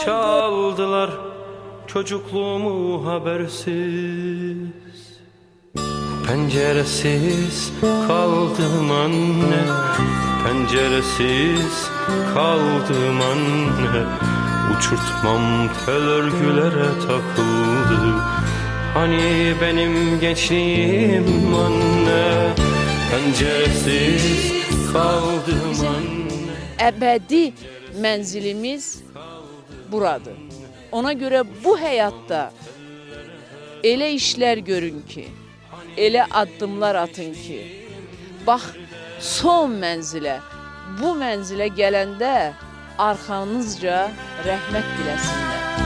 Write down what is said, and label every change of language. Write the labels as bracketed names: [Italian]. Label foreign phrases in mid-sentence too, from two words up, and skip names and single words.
[Turkish] Çaldılar çocukluğumu habersiz, penceresiz kaldım anne, penceresiz kaldım anne. Uçurtmam tel örgülere takıldı, hani benim gençliğim anne, penceresiz kaldım anne. [Azerbaijani] Əbədi mənzilimiz buradır. Ona görə bu həyatda elə işlər görün ki, elə addımlar atın ki, bax son mənzilə, bu mənzilə gələndə arxanızca rəhmət diləsinlər.